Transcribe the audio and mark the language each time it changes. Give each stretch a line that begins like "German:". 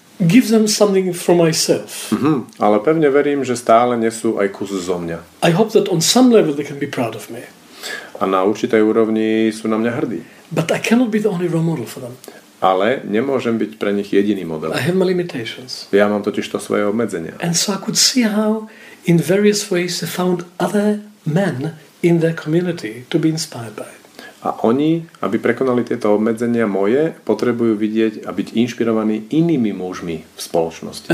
English: Give them something from myself.
Slovak: Ale pevne verím, že stále nesú aj kus zo mňa.
English: I hope that on some level they can be proud of me.
Slovak: A na určitej úrovni sú na mňa hrdí.
English: But I cannot be the only role model for them.
Slovak: Ale nemôžem byť pre nich jediný model.
English: I have my limitations.
Slovak: Ja mám totiž to svoje obmedzenia.
English: And so I could see how in various ways they found other men in their community to be inspired by.
Slovak: A oni, aby prekonali tieto obmedzenia moje, potrebujú vidieť a byť inšpirovaní inými mužmi v spoločnosti.